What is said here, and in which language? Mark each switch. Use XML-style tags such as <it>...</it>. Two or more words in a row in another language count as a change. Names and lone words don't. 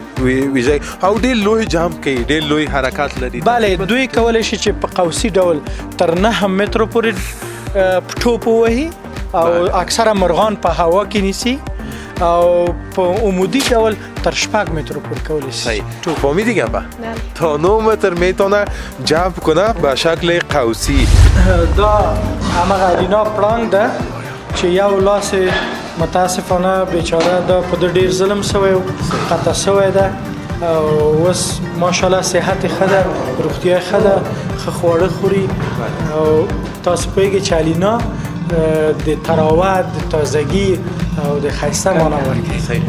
<ps>او ډېر لوی جامپ کوي، ډېر لوی حرکات لري. بله دوی کولی شي چې په قوسي ډول تر 9 مترو پورې ټوپ ووهي او اکثره مرغان په هوا کې نیسي او په عمودی ډول تر 6 متر پورې کولی شي.</ps> <fa>فهمیدی گپا؟ تا 9 متر میتونه جمپ کنه به شکل قوسی.</fa> <ps>دا همه ارینا پړانګ ده چې یو لاس متاسفانه بیچاره دا په د ډیر ظلم شوی او قطع شوی ده او اوس ماشاءالله صحت ښه ده، روغتیا ښه ده، ښه خواړه خوري او تاسو پوهیږئ چې الینا د تراوت د تازگی او د ښایسته معنا ورکوي.</ps>